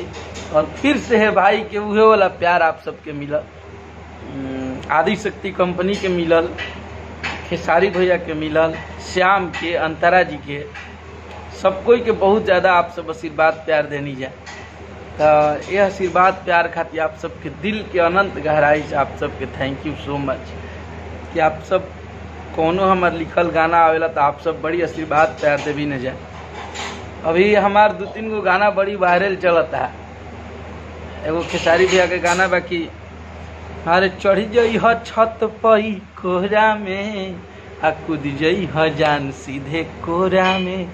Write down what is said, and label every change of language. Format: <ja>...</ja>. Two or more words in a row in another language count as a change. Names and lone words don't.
<bho>और फिर से है भाई के उहे वाला प्यार आप सबके मिलल, आदि शक्ति कंपनी के मिलल, खेसारी भैया के मिलल, श्याम के, अंतरा जी के, सब कोई के बहुत ज़्यादा आप सब आशीर्वाद प्यार देनी जाए। तो यह आशीर्वाद प्यार खातिर आप सबके दिल के अनंत गहराई से आप सबके</bho> <en>Thank you so much</en> <bho>कि आप सब कोनो हमार लिखल गाना आवेला तो आप सब बड़ी आशीर्वाद प्यार देवी न जाए। अभी हमार 2-3 गो गाना बड़ी वायरल चलता है। एगो खेसारी भैया के गाना बाकी अरे चढ़ जई ह छत पई कोहरा में आ कूद जई ह जान सीधे कोहरा में।</bho>